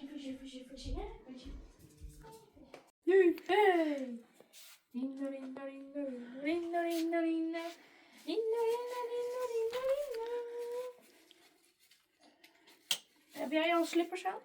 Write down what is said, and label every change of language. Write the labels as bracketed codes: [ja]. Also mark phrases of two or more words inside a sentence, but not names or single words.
[nl] versie, hè? Versie. Nu, hey! Rinda, rinda, rinda, rinda, rinda, rinda, rinda, rinda, rinda, rinda, rinda. Heb jij al slippers aan?